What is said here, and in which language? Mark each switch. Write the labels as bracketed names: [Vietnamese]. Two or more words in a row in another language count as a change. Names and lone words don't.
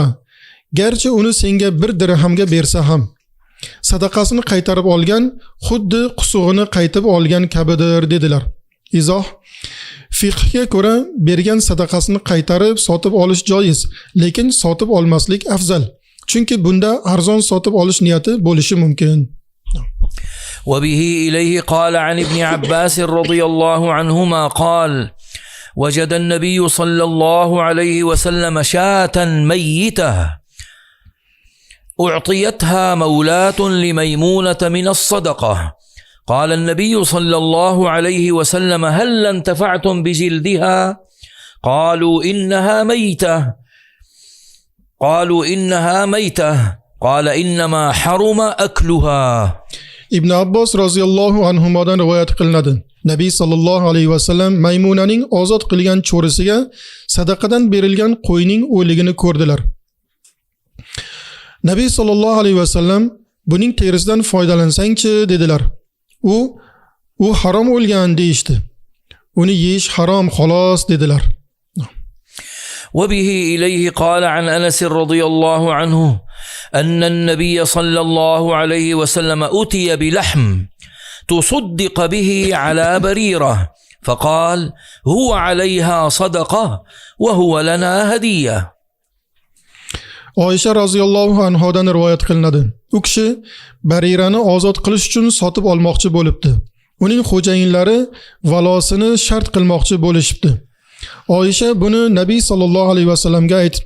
[Uzbek] Garchi uni senga 1 dirhamga bersa ham, sadaqasini qaytarib olgan xuddi qusug'ini qaytib olgan kabidir dedilar. Izoh: fiqhga ko'ra bergan sadaqasini qaytarib sotib olish joiz, lekin sotib olmaslik afzal. Chunki bunda arzon sotib olish niyati bo'lishi mumkin. [Arabic] وبه إليه قال عن ابن عباس رضي الله عنهما قال: وجد النبي صلى الله عليه وسلم شاة ميتة أعطيتها مولاة لميمونة من الصدقة، قال النبي صلى الله عليه وسلم: هل انتفعتم بجلدها؟ قالوا إنها ميتة، قال: إنما حرم أكلها. [Uzbek] Ibn Abbos [Arabic] رضي الله عنهما [Uzbek] rivoyat qilinadi. Nabiy [Arabic] صلى الله عليه وسلم [Uzbek] Maymunaning ozod qilgan cho'risiga sadaqadan berilgan qo'yning o'ligini ko'rdilar. Nabiy [Arabic] صلى الله عليه وسلم [Uzbek] buning terisidan foydalansang-chi dedilar. U harom o'lgan deyishdi. Uni yeyish harom xolos dedilar. [Arabic] وبه إليه قال عن أنس رضي الله عنه أن النبي صلى الله عليه وسلم أتي بلحم تصدق به على بريرة، فقال: هو عليها صدقة وهو لنا هدية. [Uzbek] Oysha [Arabic] رضي الله عنها [Uzbek] rivoyat qilinadi. U kishi Barirani ozod qilish uchun sotib olmoqchi bo'libdi. Uning xo'jayinlari valosini shart qilmoqchi bo'lishibdi. Oysha buni Nabiy [Arabic] صلى الله عليه وسلم [Uzbek] aytibdi.